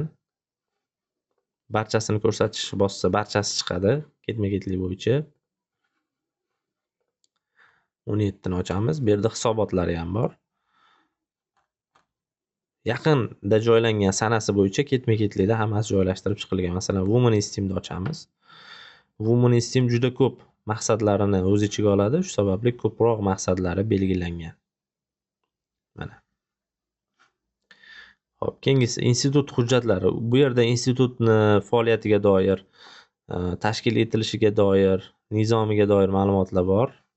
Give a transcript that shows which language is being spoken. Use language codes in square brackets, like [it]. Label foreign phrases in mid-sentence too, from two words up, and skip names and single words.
[uz] Barchasini ko'rsatish bossa, barchasi chiqadi ketma-ketlik bo'yicha. 17 ni ochamiz. Bu yerda hisobotlari ham bor. Yaqinda joylangan sanasi bo'yicha ketma-ketlikda hammasi joylashtirib chiqilgan. Masalan, Women in STEAMni ochamiz. Women in STEAM juda ko'p maqsadlarini o'z ichiga oladi, shu sababli ko'proq maqsadlari belgilangan. Mana. Xo'p, keyingisi institut hujjatlari. Bu yerda institutni faoliyatiga doir, tashkil etilishiga doir, nizomiga doir ma'lumotlar bor.